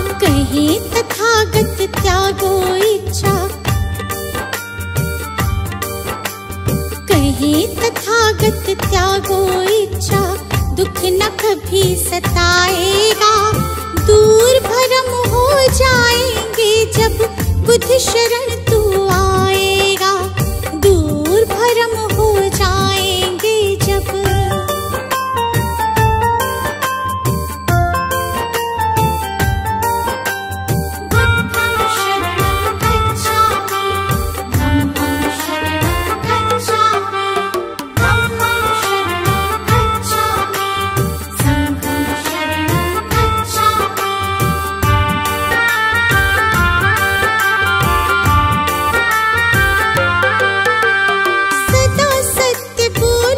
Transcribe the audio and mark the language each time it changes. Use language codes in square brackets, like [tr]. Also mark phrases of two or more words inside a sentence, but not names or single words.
[hi] कहे तथागत त्यागो इच्छा, कहे तथागत त्यागो इच्छा। दुख न कभी सताएगा, दूर भरम हो जाएंगे जब बुद्ध शरण तू आएगा। दूर भरम हो जाएंगे जब। [pi] बुद्धं शरणं गच्छामि, धम्मं शरणं गच्छामि, धम्मं शरणं गच्छामि, संघं शरणं गच्छामि। [hi] सदा सत्य